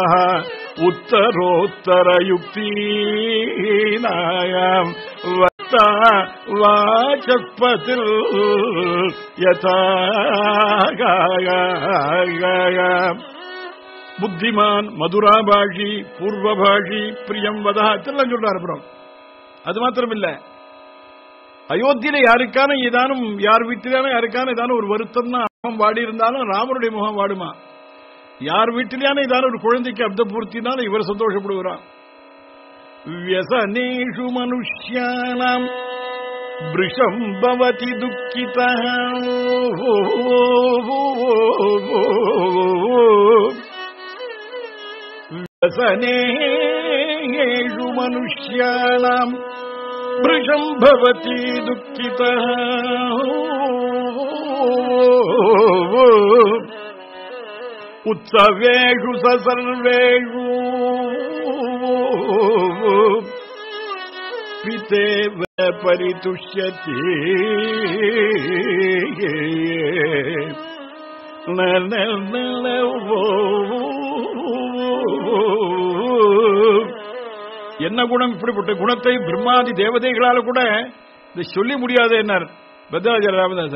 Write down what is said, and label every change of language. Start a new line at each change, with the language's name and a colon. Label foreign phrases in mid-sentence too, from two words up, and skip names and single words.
Sanskrit: उत्तरोत्तर युक्तीनाम् वाचस्पतिः बुद्धिमान् मधुरभाषी पूर्वभाषी प्रियं वदः
Tamil: எல்லாம் சொல்றாரு. அப்புறம் அது மாத்திரம் இல்ல, அயோத்தியில யாருக்கான ஏதானும் யார் வீட்டிலான யாருக்கான ஏதானும் ஒரு வருத்தம்னா முகம் வாடி இருந்தாலும் ராமருடைய முகம் வாடுமா. யார் வீட்டிலான ஏதான ஒரு குழந்தைக்கு அப்த பூர்த்தினாலும் இவர் சந்தோஷப்படுகிறார்.
Sanskrit: व्यसनेषु मनुष्याणाम् वृषम् भवति दुःखितः. व्यसनेषु मनुष्याणाम् वृषम् भवति दुःखितः. उत्सवेषु स सर्वेषु पितेव परितुष्यति.
Tamil: என்ன குணம்? இப்படிப்பட்ட குணத்தை பிரம்மாதி தேவதைகளால கூட சொல்லி முடியாது என்னார் பத்ராஜர் ராமதாசர்.